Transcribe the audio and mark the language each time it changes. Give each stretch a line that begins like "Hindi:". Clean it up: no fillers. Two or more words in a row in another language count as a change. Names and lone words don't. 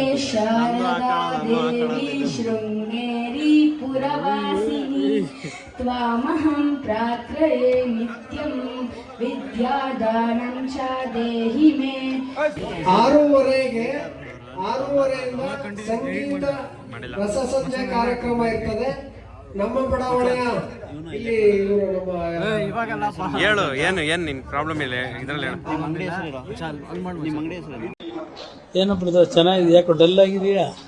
Sanskrit: शारदा देवी शृङ्गेरी पुरवासिनी त्वामहं प्रार्थये नित्यं विद्यादानं च देहि मे.
Kannada: 6:30ಯಿಂದ ಸಂಗೀತ ರಸಸಂಜೆ ಕಾರ್ಯಕ್ರಮ ಇರ್ತದೆ. ನಮ್ಮ ಬಡಾವಣೆಯ ಇಲ್ಲಿ ಇವರು ನಮ್ಮ ಹೇಳು, ಏನು ನಿನ್ ಪ್ರಾಬ್ಲಮ್ ಇಲ್ಲ ಇದ್ರಲ್ಲಿ ಹೇಳು. ಏನಪ್ಪ ಚೆನ್ನಾಗಿದೆ, ಯಾಕೋ ಡಲ್ ಆಗಿದೆಯಾ?